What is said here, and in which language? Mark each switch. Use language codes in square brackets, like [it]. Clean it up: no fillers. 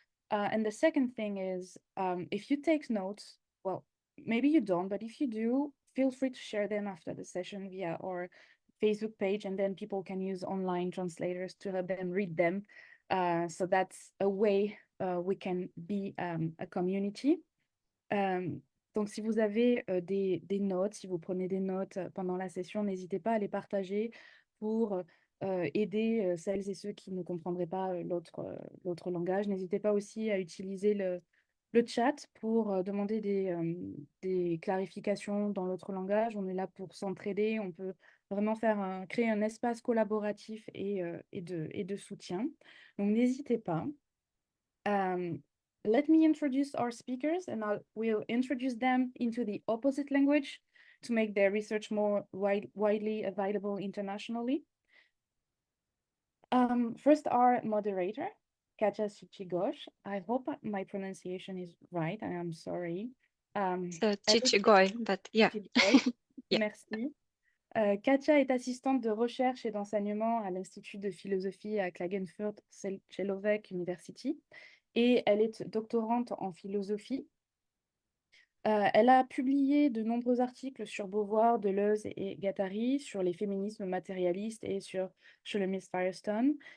[en] And the second thing is, if you take notes, well, maybe you don't, but if you do, feel free to share them after the session via our Facebook page, and then people can use online translators to help them read them. So that's a way we can be a community. [fr] Donc, si vous avez des notes, si vous prenez des notes pendant la session, n'hésitez pas à les partager pour aider celles et ceux qui ne comprendraient pas l'autre langage. N'hésitez pas aussi à utiliser le chat pour demander des clarifications dans l'autre langage. On est là pour s'entraider. On peut vraiment créer un espace collaboratif et de soutien. Donc, n'hésitez pas. [en] Let me introduce our speakers, and we'll introduce them into the opposite language to make their research more widely available internationally. First, our moderator, Katja Čičigoj. I hope my pronunciation is right, and I'm sorry. So Čičigoj, but yeah. [fr] Yeah. Merci. Katja est assistante de recherche et d'enseignement à l'Institut de philosophie à Klagenfurt-Celovec University. Et elle est doctorante en philosophie. Elle a publié de nombreux articles sur Beauvoir, Deleuze et Guattari, sur les féminismes matérialistes et sur Shulamit Firestone.